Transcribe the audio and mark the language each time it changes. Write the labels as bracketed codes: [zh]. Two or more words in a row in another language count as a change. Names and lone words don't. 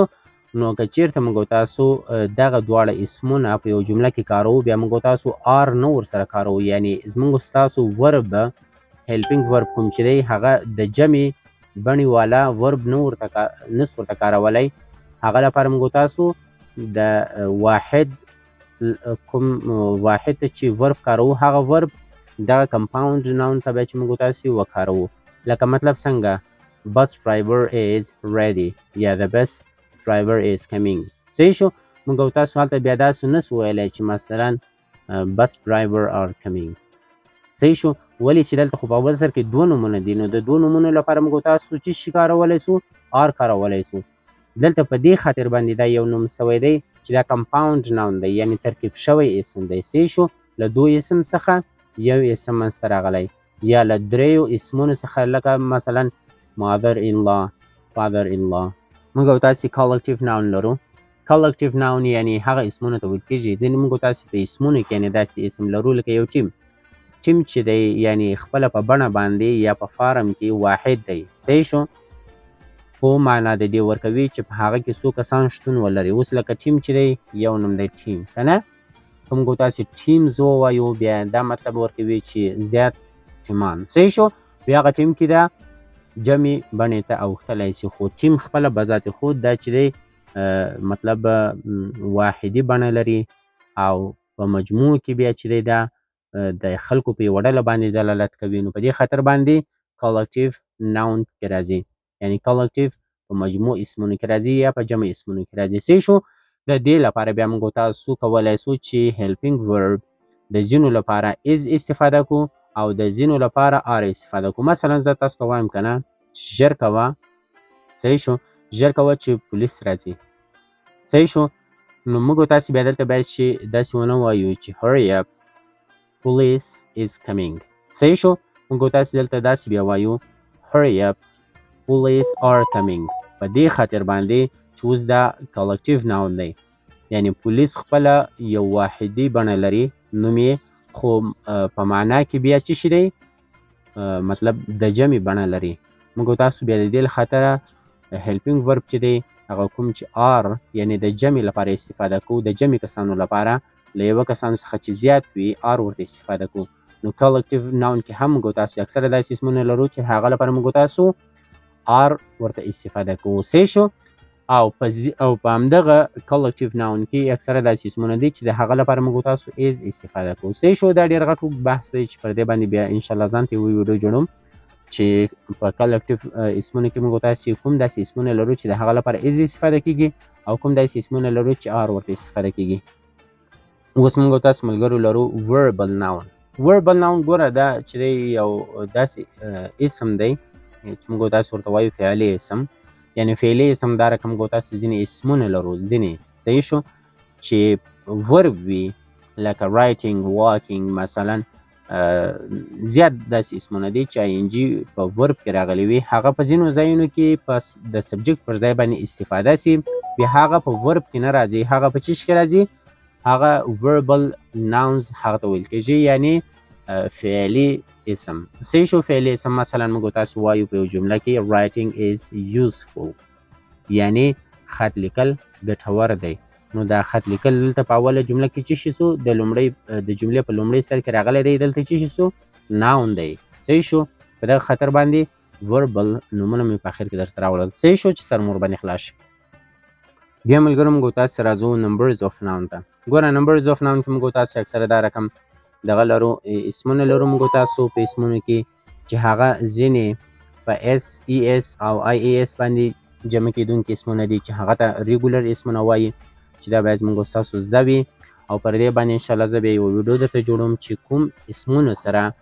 [ps] نو که چیرته موږ تاسو دغه دواړه اسمونه په یو جمله کې کاروو بیا موږ تاسو آر نه ورسره کاروو، یعنی زموږ ستاسو [en] verb helping verb [ps] کوم چې دی هغه د جمع بڼې والا ورب نس ورته کارولی. هغه لپاره موږ تاسو د واحد کوم واحد ته چې ورب کاروو هغه ورب دغه [en] compound noun [ps] ته به چې موږ تاسو وکاروو. لکه مطلب څنګه [en] bus driver is ready یا the bus driver is coming. [ps] صحیح شو؟ موږ تاسو هلته بیا داسې نسو ویلی چې مثلا [en] bus driver are coming. [ps] صحیح شو؟ ولې چې دلته خو په اول سر کې دوه نومونه دي نو د دوه نومونو لپاره موږ تاسو چې شي کارولی سو آر کارولی سو. دلته په دې خاطر باندې دا یو نوم سوی دی چې دا [en] compound noun [ps] دی یعنی ترکیب شوی اسم دی. صحیح شو؟ له دوه اسم څخه یو اسم منځته راغلی یا له دریو اسمونو څخه لکه مثلا [en] mother in law, father in law. [ps] موږ او تاسې [en] collective noun [ps] لرو. [en] collective noun [ps] یعنی هغه اسمونه ته ویل کېږي. ځینې موږ او تاسې په اسمونو کې یعنې داسې اسم لرو لکه یو ټیم. ټیم چې دی یعنی خپله په بڼه باندې یا په فارم کې واحد دی. صحیح شو؟ خو معنا د دې ورکوي چې په هغه کې څو کسان شتون ولري. اوس لکه ټیم چې دی یو نوم دی ټیم، که نه؟ که موږ تاسې ټیمز ووایو بیا دا مطلب ورکوي چې زیات ټیمان. صحیح شو؟ بیا هغه ټیم کې دا جمع بڼې ته اوښتلی سي، خو ټیم خپله بذات خود دا چې دی مطلب واحدي بڼه لري او په مجموع کې بیا چې دی دا د خلکو په یوه ډله باندې دلالت کوي. نو په دې خاطر باندې [en] collective noun [ps] کې راځي، یعنی collective په مجموع اسمونو کې راځي یا په جمع اسمونو کې راځي. صحیح شو؟ د دې لپاره بیا موږ تاسو کولی سو چې [en] helping verb [ps] د ځینو لپاره is استفاده کو او د ځینو لپاره are استفاده کو. مثلا زه تاسو ته وایم که نه ژر کوه. صحیح شو؟ ژر کوه چې پولیس راځي. صحیح شو؟ نو موږ تاسې بیا دلته باید چې داسې ونه وایو چې [en] hurry up police is coming. [ps] صحیح شو؟ موږ تاسې دلته داسې بیا وایو [en] hurry up police are coming. [ps] په دې خاطر باندې چې اوس دا [en] collective noun [ps] دی، یعنی پولیس خپله یو واحدي بڼه لري نوم یې، خو په معنا کې بیا څه شي دی مطلب د جمع بڼه لري. موږ تاسو بیا د دې له خاطره [en] helping verb [ps] چې دی هغه کوم چې are یعنی د جمع لپاره استفاده کوو، د جمع کسانو لپاره له یوه کسانو څخه چې زیات وي are ورته استفاده کوو. نو [en] collective noun [ps] کې هم موږ تاسو اکثره داسې اسمونه لرو چې هغه لپاره موږ تاسو are ورته استفاده کوو. صحیح شو؟ او په همدغه [en] collective noun [ps] کې اکثره داسې اسمونه دي چې د هغه لپاره موږ تاسو is استفاده کوو. صحیح شو؟ دا ډېر غټ بحث دی چې پر دې باندې بیا انشاءالله ځان ته یو ویډیو جوړوم چې په collective اسمونو کې موږ تاسې کوم داسې اسمونه لرو چې د هغه لپاره is استفاده کېږي او کوم داسې اسمونه لرو چې are ورته استفاده کېږي. اوس موږ تاسو ملګرو لرو [en] verbal noun. verbal noun [ps] ګوره دا چې دی یو داسې اسم دی چې موږ تاسو ورته وایو فعلي اسم، یعنی فعلي اسم دا رقم موږ تاسو ځینې اسمونه لرو ځینې. صحیح شو؟ چې verb وي لکه writing walking مثلا زیات داسې اسمونه دي چې ING په verb کې راغلي وي، هغه په ځینو ځایونو کې په د سبجکت پر ځای باندې استفاده سي، بیا هغه په verb کې نه راځي، هغه په څه کې راځي؟ هغه [en] verbal nouns [ps] هغه ته ویل کېږي، یعنی فعلي اسم. صحیح شو؟ فعلي اسم مثلا موږ تاسو وایو په یو جمله کې [en] writing is useful، [ps] یعنی خط لیکل ګټور دی. نو دا خط لیکل دلته په اوله جمله کې څه شي سو؟ د جملې په لومړي سر کې راغلی دی، دلته څه شي سو؟ ناون دی. صحیح شو؟ په دغه خاطر باندې verbal نومونه مې په اخر کې درته راوړل. صحیح شو چې سر مو ورباندې خلاص شي. بیا ملګرو موږ تاسو راځو [en] numbers of noun [ps] ته. ګوره [en] numbers of noun [ps] کې موږ تاسو اکثره دا رقم دغه لرو اسمونه لرو موږ تاسو په اسمونو کې چې هغه ځینې په SES او IAS باندې جمع کېدونکي اسمونه دي چې هغه ته ریګولر اسمونه وایي، چې دا باید موږ ستاسو زده وي او پر دې باندې انشاءالله زه بیا یوه ویډیو درته جوړوم چې کوم اسمونو سره